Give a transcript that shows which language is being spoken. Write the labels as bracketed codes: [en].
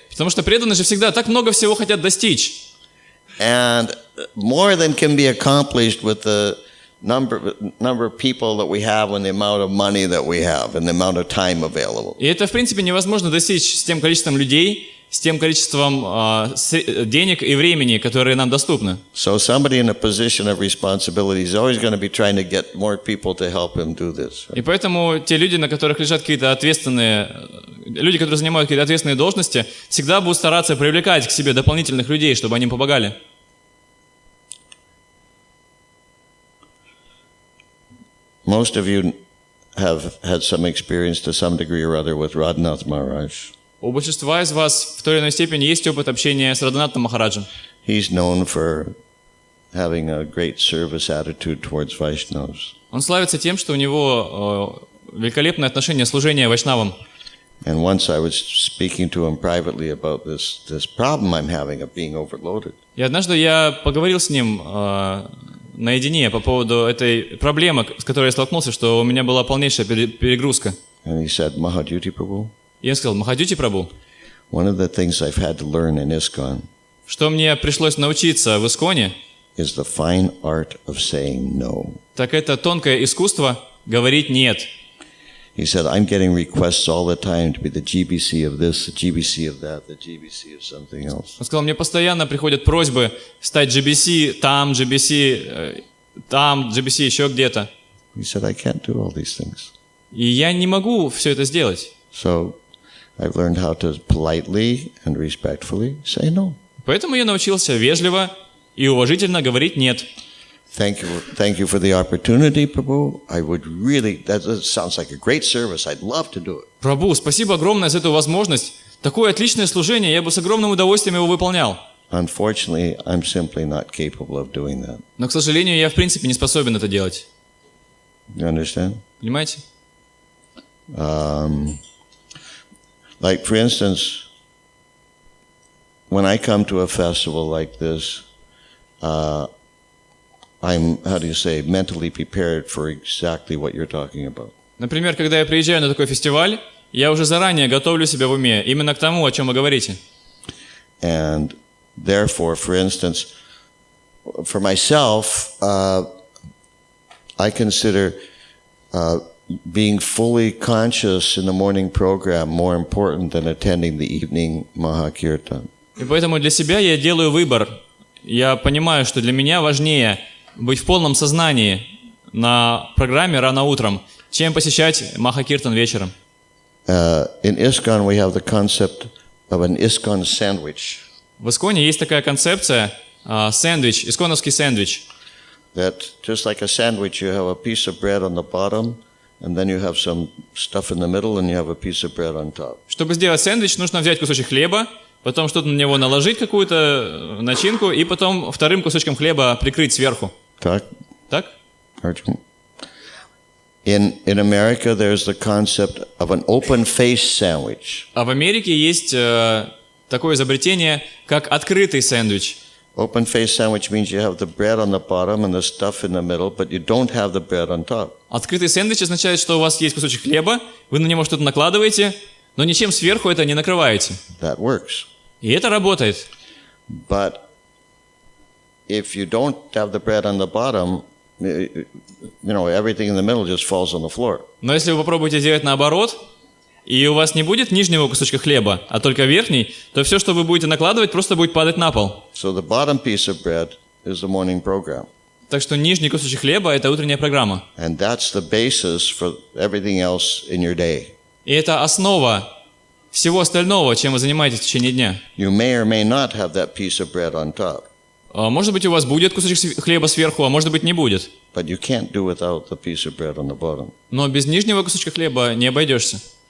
[ru] Потому что преданные же всегда так много всего хотят достичь. [en] And more than can be accomplished with the number of people that we have and the amount of money that we have and the amount of time available. [ru] И это, в принципе, невозможно достичь с тем количеством людей, с тем количеством денег и времени, которые нам доступны. [en] So somebody in a position of responsibility is always going to be trying to get more people to help him do this. [ru] И поэтому те люди, на которых лежат какие-то ответственные, люди, которые занимают какие-то ответственные должности, всегда будут стараться привлекать к себе дополнительных людей, чтобы они им помогали. [en] Most of you have had some experience to some degree or other with Radhanath Maharaj. [ru] У большинства из вас в той или иной степени есть опыт общения с Радханатхом Махараджем. [en] He's known for having a great service attitude towards Vaishnavas. [ru] Он славится тем, что у него великолепное отношение служения вайшнавам. [en] And once I was speaking to him privately about this problem I'm having of being overloaded. [ru] И однажды я поговорил с ним наедине по поводу этой проблемы, с которой я столкнулся, что у меня была полнейшая перегрузка. [en] And he said, Mахадьюти Prabhu, [ru] И он сказал, Махадьюти Прабху, [en] one of the things I've had to learn in ISKCON [ru] что мне пришлось научиться в Исконе, [en] is the fine art of saying no. [ru] так это тонкое искусство говорить «нет». [en] He said, I'm getting requests all the time to be the GBC of this, the GBC of that, the GBC of something else. [ru] Он сказал, мне постоянно приходят просьбы стать GBC, там GBC, еще где-то. [en] He said, I can't do all these things. [ru] И я не могу все это сделать. [en] So I've learned how to politely and respectfully say no. [ru] Поэтому я научился вежливо и уважительно говорить «нет». [en] Thank you for the opportunity, Prabhu. I would really, that sounds like a great service. I'd love to do it. [ru] Прабху, спасибо огромное за эту возможность. Такое отличное служение, я бы с огромным удовольствием его выполнял. [en] Unfortunately, I'm simply not capable of doing that. [ru] Но, к сожалению, я в принципе не способен это делать. [en] You understand? [ru] Понимаете? [en] Like, for instance, when I come to a festival like this, I'm, mentally prepared for exactly what you're talking about. [ru] Например, когда я приезжаю на такой фестиваль, я уже заранее готовлю себя в уме именно к тому, о чем вы говорите. [en] And therefore, for instance, for myself, I consider being fully conscious in the morning program more important than attending the evening Mahakirtan. [ru] И поэтому для себя я делаю выбор. Я понимаю, что для меня важнее быть в полном сознании на программе рано утром, чем посещать Махакиртан вечером. [en] In ISKCON we have the concept of an ISKCON sandwich. [ru] В Исконе есть такая концепция сэндвич, исконовский сэндвич. [en] That just like a sandwich, you have a piece of bread on the bottom, and then you have some stuff in the middle, and you have a piece of bread on top. [ru] Чтобы сделать сэндвич, нужно взять кусочек хлеба, потом что-то на него наложить, какую-то начинку, и потом вторым кусочком хлеба прикрыть сверху. Так? Так? [en] Arjun. In America, there's the concept of an open-faced sandwich. [ru] А в Америке есть такое изобретение, как открытый сэндвич. [en] Open-faced sandwich means you have the bread on the bottom and the stuff in the middle, but you don't have the bread on top. [ru] Открытый сэндвич означает, что у вас есть кусочек хлеба, вы на него что-то накладываете, но ничем сверху это не накрываете. [en] That works. [ru] И это работает. [en] But if you don't have the bread on the bottom, everything in the middle just falls on the floor. [ru] Но если вы попробуете сделать наоборот, и у вас не будет нижнего кусочка хлеба, а только верхний, то все, что вы будете накладывать, просто будет падать на пол. [en] So the bottom piece of bread is the morning program. [ru] Так что нижний кусочек хлеба – это утренняя программа. [en] And that's the basis for everything else in your day. [ru] И это основа всего остального, чем вы занимаетесь в течение дня. [en] You may or may not have that piece of bread on top. [ru] Может быть, у вас будет кусочек хлеба сверху, а может быть, не будет. [en] But you can't do without the piece of bread on the bottom. [ru] Но без нижнего кусочка хлеба не обойдешься.